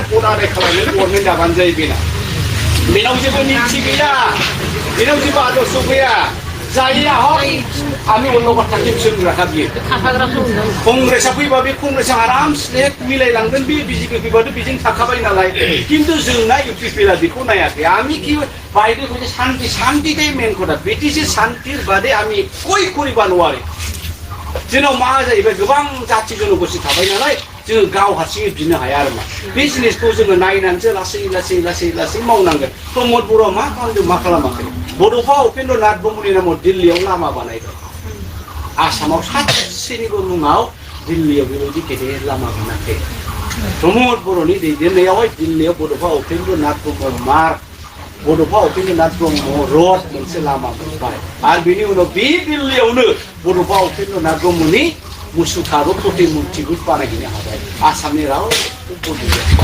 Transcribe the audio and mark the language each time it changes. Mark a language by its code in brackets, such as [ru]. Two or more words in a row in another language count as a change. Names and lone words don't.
[brx] भट आदाय खालामनो गभर्नमेन्ट दाबानो जायो बेनाव जेबो निथि गैया बेनाव जेबो आदर्श गैया जायैया [as] হয় আমি [brx] अल्ल बाथ्राखौ सोलोंग्राखा बियो कंग्रेसआ फैबा बे कंग्रेसआ आराम स्लेट मिलायलांगोन बे बिजेपि फैबाथ' बेजों थाखाबाय नालाय किन्तु जोंना इउपिपिएलआ बेखौ नायाखै [as] आमी কি বাইরে হইছে শান্তিটাই মেন কথা ব্রিটিশের শান্তির বাদে আমি কই করিবা নোৱাৰি [brx] जोंनाव मा जाहैबाय गोबां जाथि जनगोष्ठी थाबाय नालाय जोङो गाव हारसिङै बिनो हाया आरो मा बिजनेसखौ जोङो नायनानैसो लासै मावनांगोन प्रमद बर'आ मा खालामदों मा खालामाखै बड'फा उपेन्द्र नाथ ब्रह्मनि नामाव दिल्लीयाव लामा बानायदों आसामाव सासेनिबो मुङाव दिल्लीयाव बेबायदि गेदेर लामा बानायाखै प्रमद बर'नि दैदेननायावहाय दिल्लीयाव बड'फा उपेन्द्र नाथ ब्रह्म मार्ग बड'फा उपेन्द्र नाथ ब्रह्म रड मोनसे लामा मोनबाय आरो बेनि उनाव बे दिल्लीयावनो बड'फा उपेन्द्र नाथ ब्रह्मनि मुसुखाबो प्रतिमुर्तिबो बानायहैनो हाबाय आसामनि रावबो गैया